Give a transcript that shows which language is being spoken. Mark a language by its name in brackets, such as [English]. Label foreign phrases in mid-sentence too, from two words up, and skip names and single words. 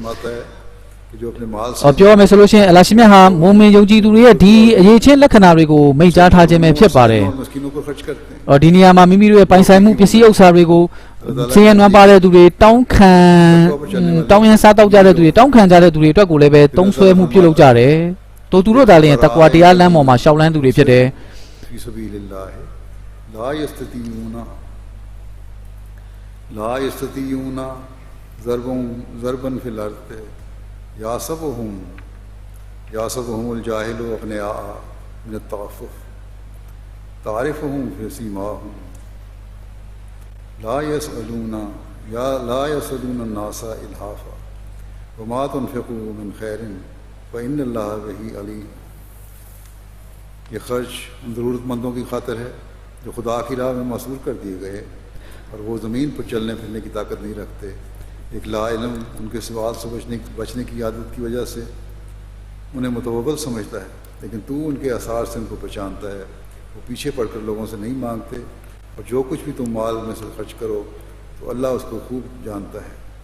[Burmese] ပြောရမယ်ဆိုလို့ရှိရင်အလ္လာဟ်ရှင်မြတ်ဟာမုံမင်ယုံကြည်သူတွေရဲ့ဒီအရေးချင်းလက္ခဏာတွေကိုမိန့်ကြားထားခြင်းပဲဖြစ်ပါတယ်ဒီနေရာမှာမိမိတို့ရဲ့ပိုင်ဆိုင်မှုပစ္စည်းဥစ္စာတွေကိုဆင်းရဲနွမ်းပါတဲ့သူတွေတောင်းရန်စားတောက်ကြတဲ့သူတွေတောင်းခံကြတဲ့သူတွေအတွက်ကိုလည်းပဲသုံးဆွဲမှုပြုလုပ်ကြတယ်သူတို့သာလျှင်တကွာတရားလမ်းပေါ်မှာရှောက်လန်းသူတွေဖြစ်တယ် [Arabic] لا يستطيعون ضربا في الأرض يحسبهم الجاهل أغنياء من التعفف تعرفهم في سيماهم لا يسألون الناس إلحافا وما تنفقوا من خير فإن الله به عليم [Urdu] یہ خرچ ان ضرورتمندوں کی خاطر ہے جو خدا کی راہ میں مسرور کر دیے گئے اور وہ زمین پر چلنے پھرنے کی طاقت نہیں رکھتے ایک لا علم ان کے سوال سے بچنے کی عادت کی وجہ سے انہیں متوغل سمجھتا ہے لیکن تو ان کے آثار سے ان کو پہچانتا ہے وہ پیچھے پڑ کر لوگوں سے نہیں مانگتے اور جو کچھ بھی تم مال میں سے خرچ کرو تو اللہ اس کو خوب جانتا ہے